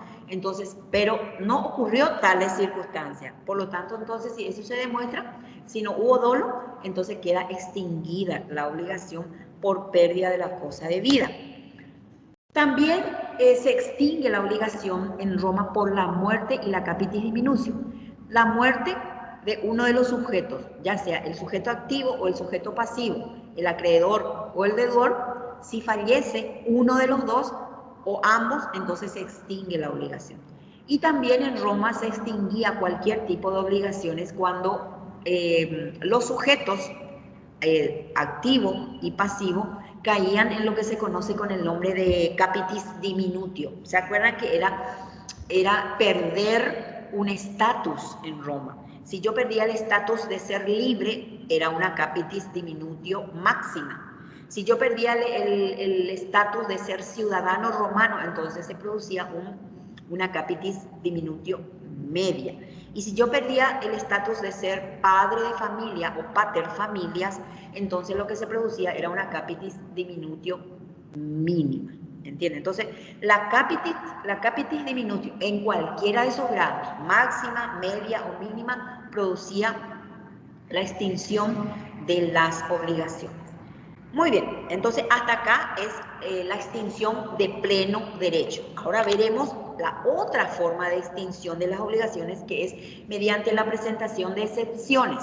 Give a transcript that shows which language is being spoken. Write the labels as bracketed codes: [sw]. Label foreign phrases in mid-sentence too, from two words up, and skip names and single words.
[es] Entonces, pero no ocurrió tales circunstancias. Por lo tanto, entonces, si eso se demuestra, si no hubo dolo, entonces queda extinguida la obligación por pérdida de la cosa debida. También se extingue la obligación en Roma por la muerte y la [la] capitis diminutio. [es] La muerte de uno de los sujetos, ya sea el sujeto activo o el sujeto pasivo, el acreedor o el deudor, si fallece uno de los dos o ambos, entonces se extingue la obligación. Y también en Roma se extinguía cualquier tipo de obligaciones cuando los sujetos activo y pasivo caían en lo que se conoce con el nombre de [la] capitis diminutio. [es] ¿Se acuerdan que era perder un estatus en Roma? Si yo perdía el estatus de ser libre, era una [la] capitis diminutio [es] máxima. Si yo perdía el estatus de ser ciudadano romano, entonces se producía una [la] capitis diminutio [es] media. Y si yo perdía el estatus de ser padre de familia o [la] pater familias, [es] entonces lo que se producía era una [la] capitis diminutio [es] mínima. ¿Entienden? Entonces, la [la] capitis diminutio [es] en cualquiera de esos grados, máxima, media o mínima, producía la extinción de las obligaciones. Muy bien, entonces hasta acá es la extinción de pleno derecho. Ahora veremos la otra forma de extinción de las obligaciones, que es mediante la presentación de excepciones.